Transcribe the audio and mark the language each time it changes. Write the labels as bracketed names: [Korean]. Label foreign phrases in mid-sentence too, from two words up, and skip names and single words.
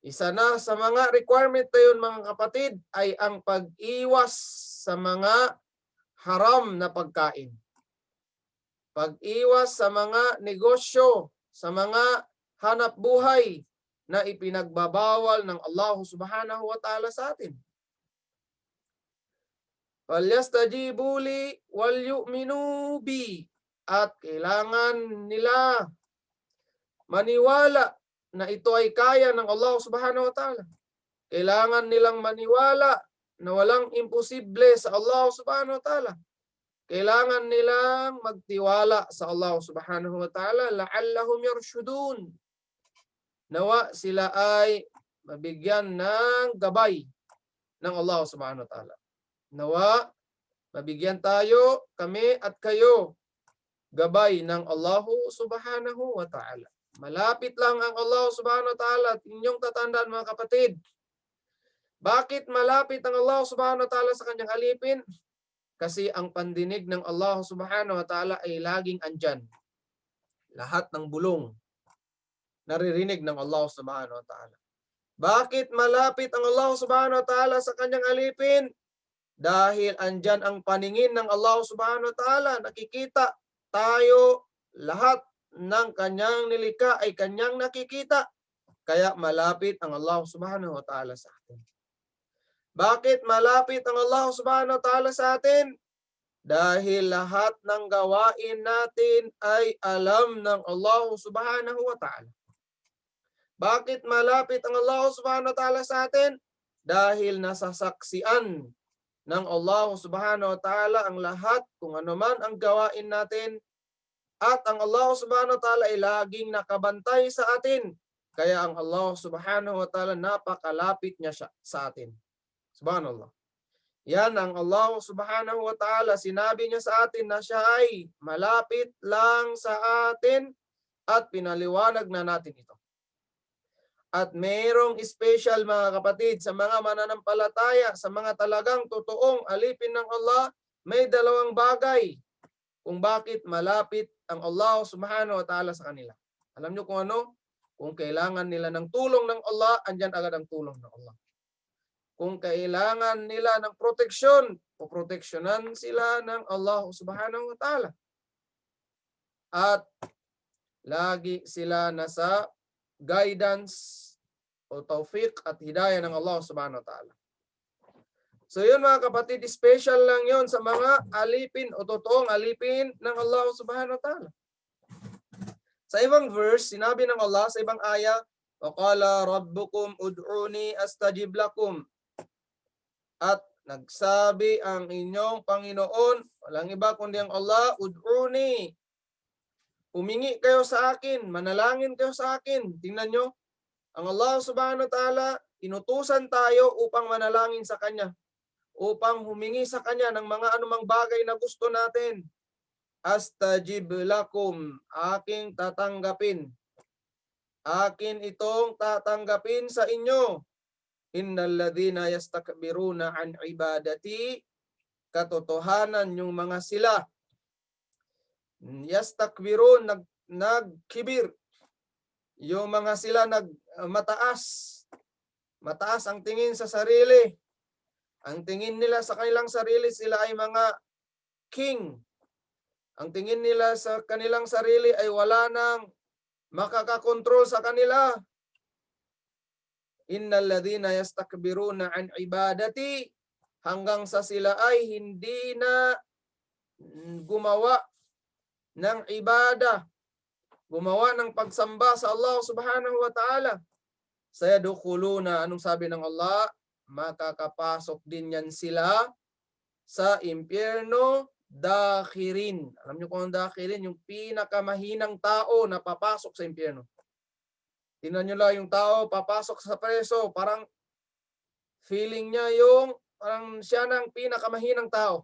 [Filipino] Isa na sa mga requirement na yun, mga kapatid, ay ang pag-iwas sa mga haram na pagkain. Pag-iwas sa mga negosyo, sa mga hanap buhay na ipinagbabawal ng Allah [Arabic] سبحانه وتعالى [Filipino] sa atin. [Arabic] فليستجيبوا لي وليؤمنوا بي. [Filipino] At kailangan nila maniwala na ito ay kaya ng Allah [Arabic] سبحانه وتعالى. [Filipino] Kailangan nilang maniwala na walang imposible sa Allah [Arabic] سبحانه وتعالى. [Filipino] Kailangan nilang magtiwala sa Allah [Arabic] سبحانه وتعالى لعلهم يرشدون. [Filipino] Nawa sila ay mabigyan ng gabay ng Allah [Arabic] سبحانه وتعالى. [Filipino] Nawa mabigyan tayo, kami at kayo, gabay ng Allah [Arabic] سبحانه وتعالى. [Filipino] Malapit lang ang Allah [Arabic] سبحانه وتعالى [Filipino] at inyong tatandaan, mga kapatid. Bakit malapit ang Allah [Arabic] سبحانه وتعالى [Filipino] sa kanyang alipin? Kasi ang pandinig ng Allah [Arabic] سبحانه وتعالى [Filipino] ay laging andyan. Lahat ng bulong naririnig ng Allah [Arabic] سبحانه وتعالى. [Filipino] Bakit malapit ang Allah [Arabic] سبحانه وتعالى [Filipino] sa kanyang alipin? Dahil andyan ang paningin ng Allah [Arabic] سبحانه وتعالى. [Filipino] Nakikita tayo, lahat ng kanyang nilikha ay kanyang nakikita. Kaya malapit ang Allah [Arabic] سبحانه وتعالى [Filipino] sa atin. Bakit malapit ang Allah [Arabic] سبحانه وتعالى [Filipino] sa atin? Dahil lahat ng gawain natin ay alam ng Allah [Arabic] سبحانه وتعالى. [Filipino] Bakit malapit ang Allah [Arabic] سبحانه وتعالى [Filipino] sa atin? Dahil nasasaksian ng Allah [Arabic] سبحانه وتعالى [Filipino] ang lahat kung ano man ang gawain natin, at ang Allah [Arabic] سبحانه وتعالى [Filipino] ay laging nakabantay sa atin. Kaya ang Allah [Arabic] سبحانه وتعالى [Filipino] napakalapit niya sa atin. Subhanallah. Yan ang Allah [Arabic] سبحانه وتعالى. [Filipino] Sinabi niya sa atin na siya ay malapit lang sa atin at pinaliwanag na natin ito. At mayroong special, mga kapatid, sa mga mananampalataya, sa mga talagang totoong alipin ng Allah, may dalawang bagay kung bakit malapit ang Allah [Arabic] سبحانه وتعالى [Filipino] sa kanila. Alam niyo kung ano? Kung kailangan nila ng tulong ng Allah, andyan agad ang tulong ng Allah. Kung kailangan nila ng proteksyon, poproteksyonan sila ng Allah [Arabic] سبحانه وتعالى. [Filipino] At lagi sila nasa guidance o tawfiq at hidayah ng Allah [Arabic] سبحانه وتعالى. [Filipino] So yun, mga kapatid, special lang yun sa mga alipin o totoong alipin ng Allah [Arabic] سبحانه وتعالى. [Filipino] Sa ibang verse, sinabi ng Allah sa ibang aya, [Arabic] وَقَالَ رَبُّكُمْ أُدْعُونِي أَسْتَجِبْ لَكُمْ. [Filipino] At nagsabi ang inyong Panginoon, walang iba kundi ang Allah, ud'uni. Humingi kayo sa akin, manalangin kayo sa akin. Tingnan nyo, ang Allah [Arabic] سبحانه وتعالى, [Filipino] inutusan tayo upang manalangin sa Kanya, upang humingi sa Kanya ng mga anumang bagay na gusto natin. [Arabic] أستجب لكم, [Filipino] aking tatanggapin. Akin itong tatanggapin sa inyo. [Arabic] إن الذين يستكبرون عن عبادتي, [Filipino] katotohanan yung mga sila yastakbirun, nagkibir, yung mga sila mataas ang tingin sa sarili. Ang tingin nila sa kanilang sarili, sila ay mga king. Ang tingin nila sa kanilang sarili ay wala nang makakakontrol sa kanila. [Arabic] إن الذين يستكبرون عن عبادتي, [Filipino] hanggang sa sila ay hindi na gumawa ng ibada, gumawa ng pagsamba sa Allah [Arabic] سبحانه وتعالى. [Filipino] Sayadkhuluna, anong sabi ng Allah? Makakapasok din yan sila sa impyerno dakhirin. Alam niyo kung ang dakhirin, yung pinakamahinang tao na papasok sa impyerno. Tingnan niyo lang yung tao papasok sa preso, parang feeling niya yung parang siya ng pinakamahinang tao.